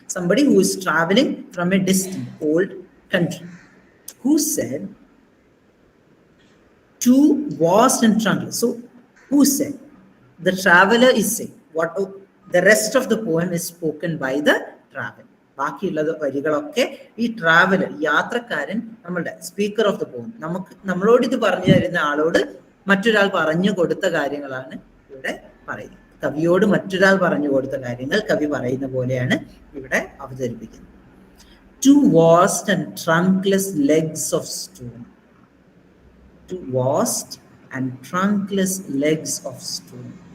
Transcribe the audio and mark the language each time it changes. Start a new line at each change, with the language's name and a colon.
English: Somebody who is traveling from a distant, old country. Who said, too vast and trunkless. So who said? The traveler is saying. What the rest of the poem is spoken by the traveler.
Malayalam: ബാക്കിയുള്ളത് വരികളൊക്കെ ഈ traveller, യാത്രക്കാരൻ, നമ്മളുടെ
English: speaker of the poem,
Malayalam: നമ്മളോട് ഇത് പറഞ്ഞു തരുന്ന ആളോട് മറ്റൊരാൾ പറഞ്ഞു കൊടുത്ത കാര്യങ്ങളാണ് ഇവിടെ പറയുന്നത്. കവിയോട് മറ്റൊരാൾ പറഞ്ഞു കൊടുത്ത കാര്യങ്ങൾ കവി പറയുന്ന പോലെയാണ് ഇവിടെ അവതരിപ്പിക്കുന്നത്.
English: Two vast and trunkless legs of stone. Two vast and trunkless legs of stone.